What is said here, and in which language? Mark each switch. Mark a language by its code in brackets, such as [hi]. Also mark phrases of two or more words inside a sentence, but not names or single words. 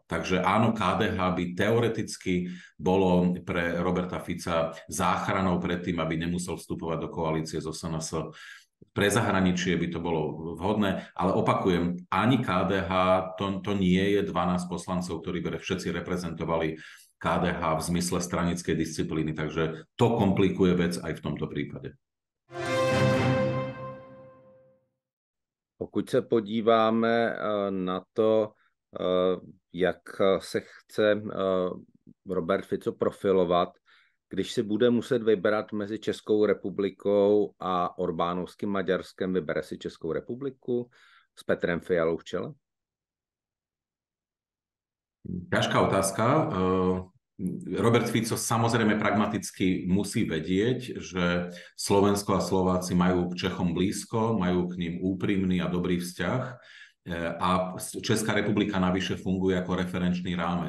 [sk] Takže áno, KDH by teoreticky bolo pre Roberta Fica záchranou pred tým, aby nemusel vstupovať do koalície so SNS. Pre zahraničie by to bolo vhodné, ale opakujem, ani KDH to nie je 12 poslancov, ktorí by všetci reprezentovali KDH v zmysle stranickej disciplíny, takže to komplikuje vec aj v tomto prípade. [cs] Pokud se podíváme na to, jak se chce Robert Fico profilovat, když si bude muset vybrat mezi Českou republikou a Orbánovským Maďarskem, vybere si Českou republiku s Petrem Fialou v čele? [sk] Ťažká otázka. Robert Fico samozrejme pragmaticky musí vedieť, že Slovensko a Slováci majú k Čechom blízko, majú k ním úprimný a dobrý vzťah a Česká republika navyše funguje ako referenčný rámec.